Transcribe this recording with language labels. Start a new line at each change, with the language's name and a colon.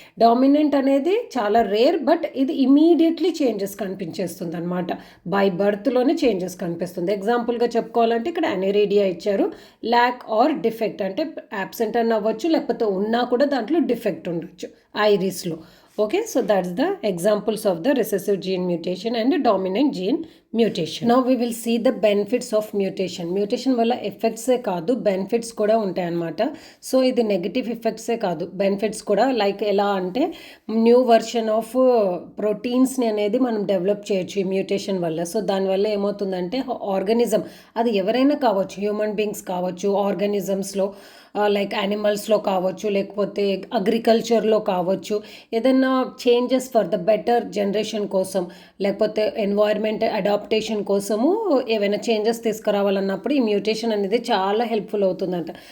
Telugu: Dominant అనేది చాలా rare, but ఇది ఇమీడియట్లీ చేంజెస్ కనిపించేస్తుంది అనమాట. బై బర్త్లోనే చేంజెస్ కనిపిస్తుంది. ఎగ్జాంపుల్గా చెప్పుకోవాలంటే ఇక్కడ అనెరీడియా ఇచ్చారు. ల్యాక్ ఆర్ డిఫెక్ట్ అంటే యాబ్సెంట్ అని అవ్వచ్చు, లేకపోతే ఉన్నా కూడా దాంట్లో డిఫెక్ట్ ఉండొచ్చు ఐరిస్లో.
English: Okay, so that's the examples of the recessive gene mutation and dominant gene mutation. Now we will see the benefits of mutation.
Telugu: Mutation వల్ల ఎఫెక్ట్సే కాదు బెనిఫిట్స్ కూడా ఉంటాయి అన్నమాట. సో ఇది నెగిటివ్ ఎఫెక్ట్సే కాదు, బెనిఫిట్స్ కూడా. లైక్ ఎలా అంటే న్యూ వర్షన్ ఆఫ్ ప్రోటీన్స్ని అనేది మనం డెవలప్ చేయొచ్చు ఈ మ్యూటేషన్ వల్ల. సో దానివల్ల ఏమవుతుందంటే ఆర్గానిజం, అది ఎవరైనా కావచ్చు, హ్యూమన్ బీయింగ్స్ కావచ్చు, ఆర్గానిజమ్స్లో లైక్ యానిమల్స్లో కావచ్చు, లేకపోతే అగ్రికల్చర్లో కావచ్చు, ఏదైనా changes for the better generation కోసం, లేకపోతే ఎన్వైర్న్మెంట్ అడాప్టేషన్ కోసము ఏవైనా చేంజెస్ తీసుకురావాలన్నప్పుడు ఈ మ్యూటేషన్ అనేది చాలా హెల్ప్ఫుల్ అవుతుందంట.